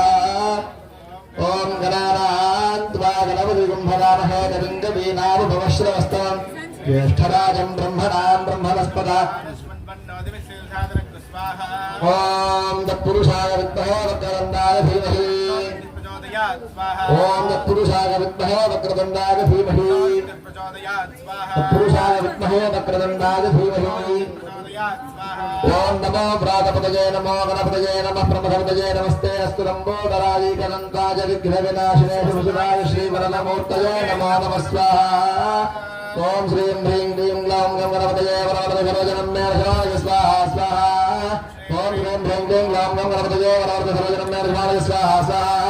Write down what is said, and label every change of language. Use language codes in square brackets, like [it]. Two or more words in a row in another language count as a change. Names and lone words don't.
[sa] ओं गणानान्त्वा गणपतिं हवामहे कविं कवीनामुपमश्रवस्तमं ज्येष्ठराजं ब्रह्मणां ब्रह्मणस्पदा ओम तत्पुरुषाय विद्महे वक्रतुण्डाय धीमहि. ओम तत्पुरुषाय विद्महे वक्रतुण्डाय धीमहि. तत्पुरुषाय विद्महे वक्रतुण्डाय धीमहि. ఓం నమో వ్రాతపతయే నమో గణపతయే నమః బ్రహ్మపతయే నమస్తే అస్తు లంబోదరాదీకనంతాయ విఘ్న వినాశినే శుభసురాయ శ్రీవరదమూర్తయే నమో నమః స్వాహా. ఓం శ్రీం హ్రీం క్లీం గ్లౌం గం గణపతయే వరవరద సర్వజనం మే శరణాయ స్వాహా స్వాహా. ఓం శ్రీం హ్రీం క్లీం గ్లౌం గం గణపతయే వరవరద సర్వజనం మే శరణాయ స్వాహా స్వాహా.